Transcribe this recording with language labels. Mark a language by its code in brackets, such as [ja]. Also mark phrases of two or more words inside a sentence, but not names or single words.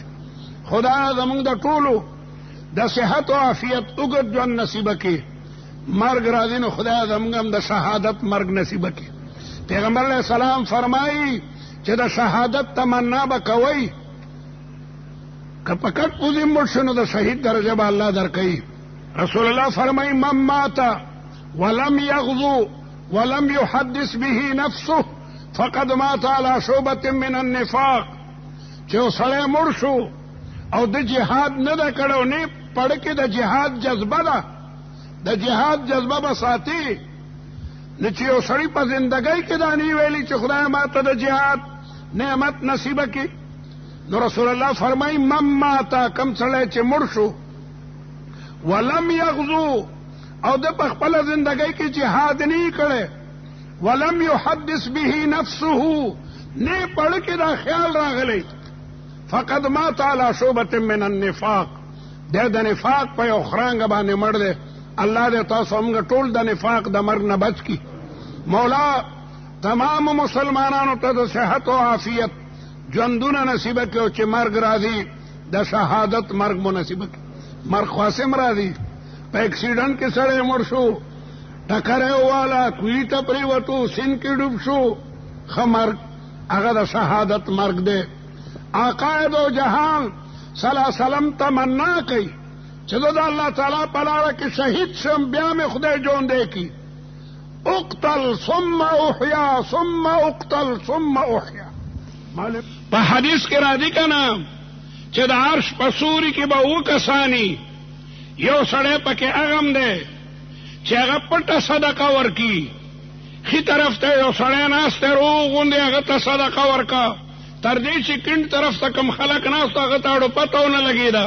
[ps] خدای زموږ د ټولو د صحت او عافیت اوږد ژوند نصیب کړي. مرګ راځي نو خدای زموږ هم د شهادت مرګ نصیب کړي. پیغمبر علیه السلام فرمایي چې د شهادت تمنا به کوئ، که په کټ پوزې مړ شو نو د شهید درجه به الله درکوي. [ar] رسول الله فرمایي من مات ولم یغزو ولم يحدث به نفسه فقد مات على شعبة من النفاق. [ps] چې سړی مړ شو او د جهاد نه ده کړو، نه پړ کې د جهاد جذبه ده، د جهاد جذبه به ساتي، نه چې یو سړی په زندګۍ کې دا نه ویلي چې خدای ماته د جهاد نعمت نصیبه کړي. نو رسول الله فرمایي [ar] من ماته، [ps] کم سړی چې مړ شو [ar] ولم یغزو [ps] او د په خپله زندګۍ کې جهاد نه کړی، [ar] ولم یحدث به نفسه [ps] نه پړ کې دا خیال راغلی، [ar] فقد مات على شعبة من النفاق، [ps] د نفاق په یو خرانګه باندې مړ دی. الله دې تاسو موږ ټول د نفاق د مرګ نه بچ کړي. مولا تمام مسلمانانو ته د صحت او عافیت ژوندونه نصیب کړي او چې مرګ راځي د شهادت مرګ مو نصیب کړي. مرګ خاصم راځي، په اکسیډنټ کې سړی مړ شو، ټکر یې وواله، کوهي ته پرېوتو، سیند کې ډوب شو، ښه مرګ هغه د شهادت مرګ دی. آقا دو جهان [ar] صلی الله علیه وسلم [ps] تمنا کوي چې زه د الله تعالی په لاره کې شهید شم، بیا مې خدای ژوندی کړي. [ar] اقتل ثم احیا ثم اقتل ثم احیا. [ps] په حدیث کې راځي که نه چې د عرش په سوري کې به 7 کسانی، یو سړی پکې هغه دی چې هغه پټه صدقه ورکي، ښي طرف ته یو سړی ناست دی روغ غوندې، هغه ته صدقه ورکه، تر دې چې کیڼ طرف ته کوم خلک ناست هغه ته اړو پته ونه لګېده.